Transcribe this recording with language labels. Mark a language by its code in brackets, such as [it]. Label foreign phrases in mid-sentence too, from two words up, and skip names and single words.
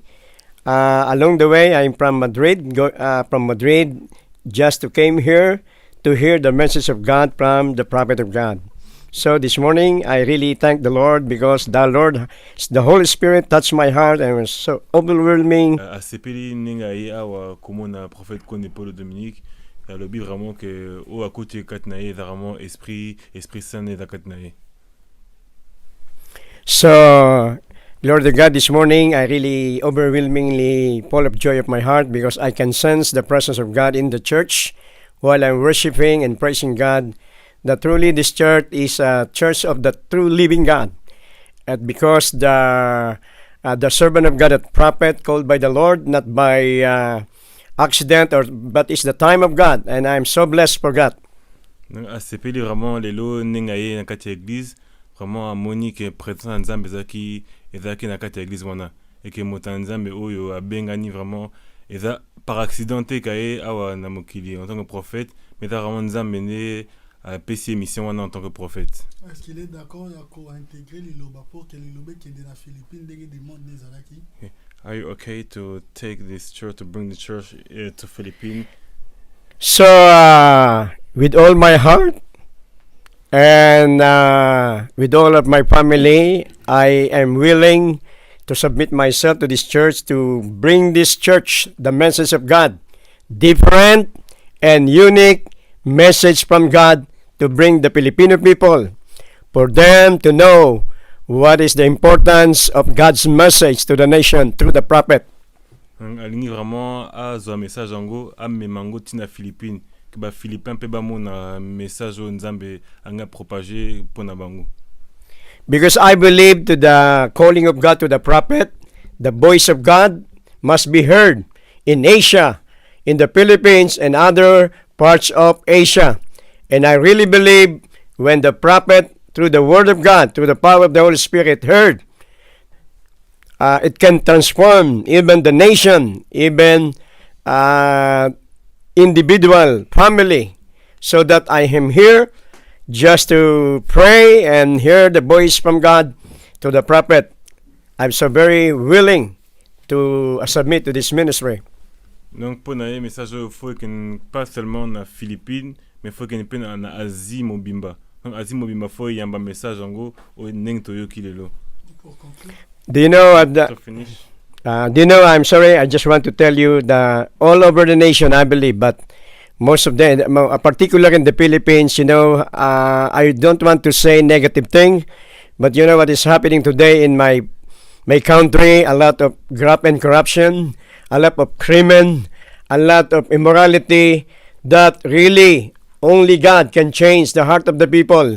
[en] Along the way, I'm from Madrid, just to came here to hear the message of God from the prophet of God. So this morning, I really thank the Lord because the Holy Spirit touched my heart and was so overwhelming. [ln] asepeli ndenge aye awa komona prophète Konde Paulo Dominique alobi vraiment que oyo akoti kati na ye eza vraiment [fr] esprit saint [ln] eza kati na ye. [en] So, Lord God, this morning I really overwhelmingly full of joy of my heart because I can sense the presence of God in the church while I'm worshiping and praising God. That truly this church is a church of the true living God. And because the servant of God, a prophet called by the Lord, not by accident, but it's the time of God, and I'm so blessed for God. [ln] asepeli vraiment lelo ndenge aye na kati ya église vraiment amoni ke présence ya nzambe ezalaki na kati ya église wana eke moto ya nzambe oyo abengani vraiment eza [fr] par accident [ln] te kaye awa na mokili [fr] en tant que prophète [ln] mais eza vraiment nzambe nde apesi mission wana [fr] en tant que prophète. Est-ce qu'il est d'accord [ln] ya kointégrer liloba [fr] pour que [ln] liloba ekende na Philippines ndenge demande ezalaki? [en] Are you okay to take this church, to bring the church to Philippines? So, with all my heart and with all of my family, I am willing to submit myself to this church to bring this church the message of God, different and unique message from God to bring the Filipino people, for them to know what is the importance of God's message to the nation through the prophet. [ln] Alingi vraiment azwa message yango amema yango ntina Philippines ke baphilippin mpe bamona message oyo nzambe anga propage mpona bango. [en] Because I believe to the calling of God to the prophet, the voice of God must be heard in Asia, in the Philippines, and other parts of Asia. And I really believe when the prophet, through the word of God, through the power of the Holy Spirit, heard, it can transform even the nation, even individual, family, so that I am here just to pray and hear the voice from God to the prophet. I'm so very willing to submit to this ministry. [ln] Donc mpona ye message oyo [fr] faut que pas seulement [ln] na Philippines [fr] mais faut que [ln] mpe na Asie mobimba. Donc Asie mobimba faut yamba message yango oyo ndenge toyoki lelo. [en] Do you know To finish. do you know, I'm sorry, I just want to tell you that all over the nation, I believe, but most of them, particularly in the Philippines, you know, I don't want to say negative thing, but you know what is happening today in my country, a lot of graft and corruption, a lot of crime, a lot of immorality, that really only God can change the heart of the people.